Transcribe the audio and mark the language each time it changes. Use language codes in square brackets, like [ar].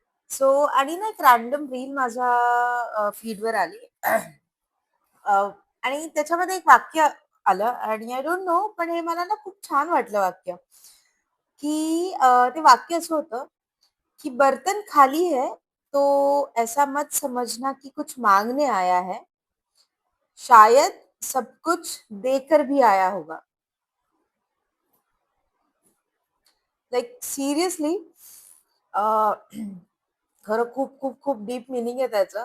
[mr] So आणि ना एक रॅन्डम रील माझ्या फीडवर आली. आणि त्याच्यामध्ये एक वाक्य आलं आणि [en] I don't know, [mr] पण हे मला ना खूप छान वाटलं वाक्य. की ते वाक्य असं होतं [hi] कि बर्तन खाली है तो ऐसा मत समझना कि कुछ मांगने आया है, शायद सब कुछ देकर भी आया होगा. [en] like seriously, [mr] खरं खूप खूप खूप [en] deep meaning [mr] आहे त्याचं.